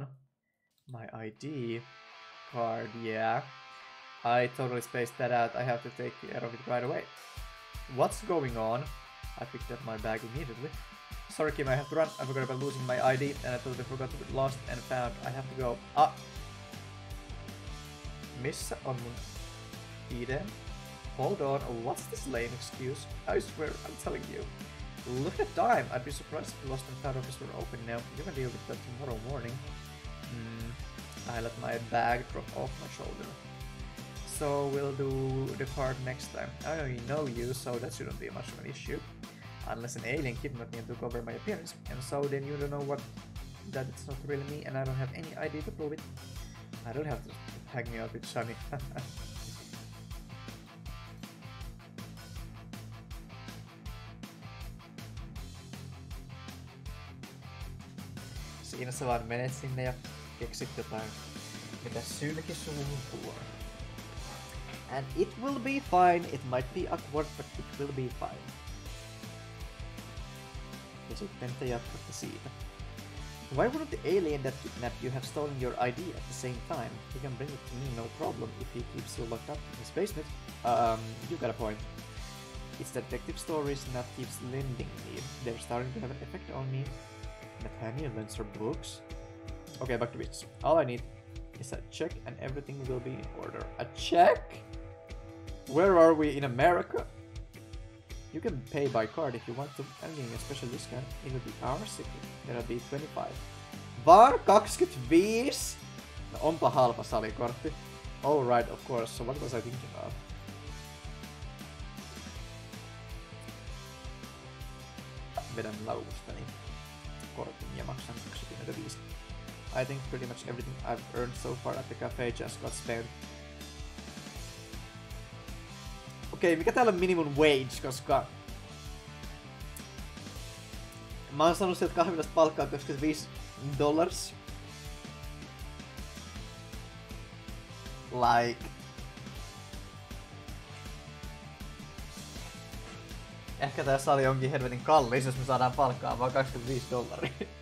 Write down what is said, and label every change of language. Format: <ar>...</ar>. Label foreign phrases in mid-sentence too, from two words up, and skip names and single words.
<en>My ID card, yeah. I totally spaced that out. I have to take care of it right away. What's going on? I picked up my bag immediately. Sorry, Kim, I have to run. I forgot about losing my ID, and I totally forgot to get lost and found. I have to go.</en> <fi>Ah! Missä on mun ID?</fi> <en>Hold on, what's this lame excuse? I swear, I'm telling you. Look at time! I'd be surprised if the lost and found office were open now. You can deal with that tomorrow morning. I let my bag drop off my shoulder. So we'll do the card next time. I already know you, so that shouldn't be much of an issue. Unless an alien kidnapped me and took over my appearance. And so then you don't know what that it's not really me and I don't have any ID to prove it. I don't have to hang me out with Shani.</en> <fi>Siinä sä vaan menet sinne ja keksit jotain, mitä sylki suuhun tuo.</fi> <en>And it will be fine. It might be awkward, but it will be fine.</en> <fi>Ja sitten te jatkatte siitä.</fi> <en>Why wouldn't the alien that kidnapped you have stolen your ID at the same time? He can bring it to me, no problem, if he keeps you locked up in his basement. You got a point. It's detective stories that keeps lending me. They're starting to have an effect on me. Nathaniel lends her books? Okay, back to business. All I need is a check and everything will be in order. A check? Where are we in America? You can pay by card if you want to. I'm getting a special discount. It will be our secret. That'll be 25. Var 25?</en> <fi>No, onpa halpa salikortti.</fi> <en>Oh right, of course. So what was I thinking of?</en> <fi>Vedän lauvustani kortin ja maksan 25.</fi> <en>I think pretty much everything I've earned so far at the cafe just got spent.</en> <fi>Okei, mikä täällä on</fi> <en>minimum wage,</en> <fi>koska mä oon saanut sieltä kahvilasta palkkaa $25. Like ehkä tää sali onkin helvetin kallis, jos me saadaan palkkaa vaan $25.</fi>